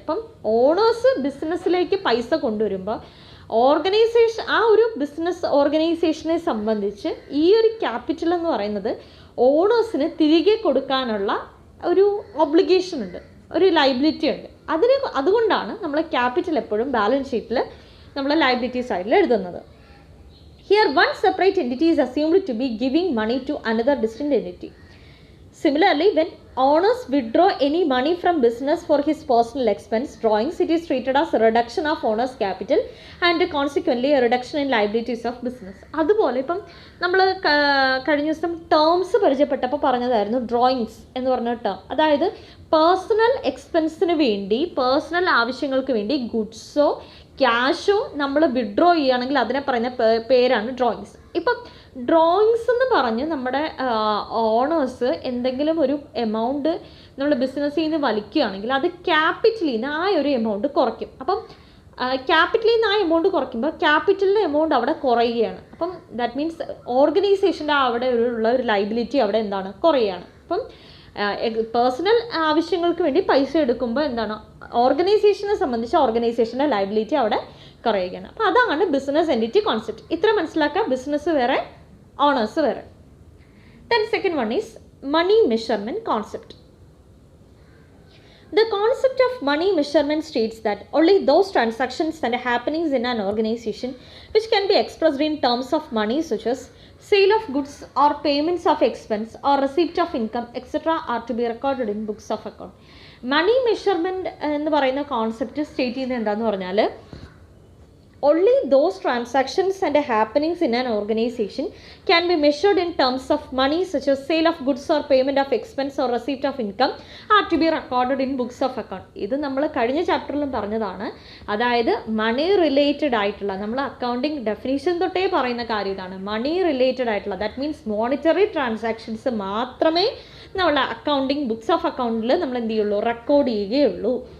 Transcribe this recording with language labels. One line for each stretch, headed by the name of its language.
Malayalam: അപ്പം ഓണേഴ്സ് ബിസിനസ്സിലേക്ക് പൈസ കൊണ്ടുവരുമ്പോൾ ഓർഗനൈസേഷൻ, ആ ഒരു ബിസിനസ് ഓർഗനൈസേഷനെ സംബന്ധിച്ച് ഈ ഒരു ക്യാപിറ്റൽ എന്ന് പറയുന്നത് ഓണേഴ്സിന് തിരികെ കൊടുക്കാനുള്ള ഒരു ഒബ്ലിഗേഷൻ ഉണ്ട്, ഒരു ലയബിലിറ്റി ഉണ്ട്. അതുകൊണ്ടാണ് നമ്മൾ ക്യാപിറ്റൽ എപ്പോഴും ബാലൻസ് ഷീറ്റിൽ നമ്മൾ ലയബിലിറ്റി സൈഡിൽ എഴുതുന്നത്.
English: Here, one separate entity is assumed to be giving money to another distinct entity. Similarly, when owners withdraw any money from business for his personal expense drawings, it is treated as a reduction of owner's capital and consequently a reduction in liabilities of business.
Malayalam: അതുപോലെ ഇപ്പം നമ്മൾ കഴിഞ്ഞ ദിവസം terms പരിചയപ്പെട്ടപ്പോൾ പറഞ്ഞതായിരുന്നു drawings എന്ന് പറഞ്ഞ term. അതായത് personal എക്സ്പെൻസിന് വേണ്ടി, personal ആവശ്യങ്ങൾക്ക് വേണ്ടി ഗുഡ്സോ ക്യാഷോ നമ്മൾ വിഡ്രോ ചെയ്യുകയാണെങ്കിൽ അതിനെ പറയുന്ന പേരാണ് ഡ്രോയിങ്സ്. ഇപ്പം ഡ്രോയിങ്സ് എന്ന് പറഞ്ഞ് നമ്മുടെ ഓണേഴ്സ് എന്തെങ്കിലും ഒരു എമൗണ്ട് നമ്മൾ ബിസിനസ്സിൽ നിന്ന് വലിക്കുകയാണെങ്കിൽ അത് ക്യാപിറ്റലിൽ നിന്ന് ആ ഒരു എമൗണ്ട് കുറയ്ക്കും. അപ്പം ക്യാപിറ്റലിൽ നിന്ന് ആ എമൗണ്ട് കുറയ്ക്കുമ്പോൾ ക്യാപിറ്റലിൻ്റെ എമൗണ്ട് അവിടെ കുറയുകയാണ്. അപ്പം ദാറ്റ് മീൻസ് ഓർഗനൈസേഷൻ്റെ അവിടെ ഉള്ള ഒരു ലയബിലിറ്റി അവിടെ എന്താണ്, കുറയുകയാണ്. അപ്പം പേഴ്സണൽ ആവശ്യങ്ങൾക്ക് വേണ്ടി പൈസ എടുക്കുമ്പോൾ എന്താണ്, ഓർഗനൈസേഷനെ സംബന്ധിച്ച് ഓർഗനൈസേഷൻ്റെ ലയബിലിറ്റി അവിടെ കുറയുകയാണ്. അപ്പോൾ അതാണ് ബിസിനസ് എൻറ്റിറ്റി കോൺസെപ്റ്റ്. ഇത്ര മനസ്സിലാക്കുക, ബിസിനസ് വേറെ, ഓണേഴ്സ് വേറെ.
English: Then second one is money measurement concept. The concept of money measurement states that only those transactions and happenings in an organization which can be expressed in terms of money, such as sale of goods or payments of expense or receipt of income, etc., are to be recorded in books of account. Money measurement
Malayalam: എന്ന് പറയുന്ന concept state ചെയ്യുന്നത് എന്താണെന്ന് പറഞ്ഞാൽ,
English: only those transactions and happenings in an organization can be measured in terms of money, such as sale of goods or payment of expense or receipt of income, are to be recorded in books of account.
Malayalam: ഇത് നമ്മൾ കഴിഞ്ഞ ചാപ്റ്ററിലും പറഞ്ഞതാണ്. അതായത് മണി related ആയിട്ടുള്ള, നമ്മൾ accounting definition തൊട്ടേ പറയുന്ന കാര്യം ഇതാണ്, മണി റിലേറ്റഡ് ആയിട്ടുള്ള, ദാറ്റ് മീൻസ് മോണിറ്ററി ട്രാൻസാക്ഷൻസ് മാത്രമേ നമ്മൾ അക്കൗണ്ടിങ് ബുക്സ് ഓഫ് അക്കൗണ്ടിൽ നമ്മൾ എന്ത് ചെയ്യുള്ളൂ, റെക്കോർഡ് ചെയ്യുകയുള്ളൂ.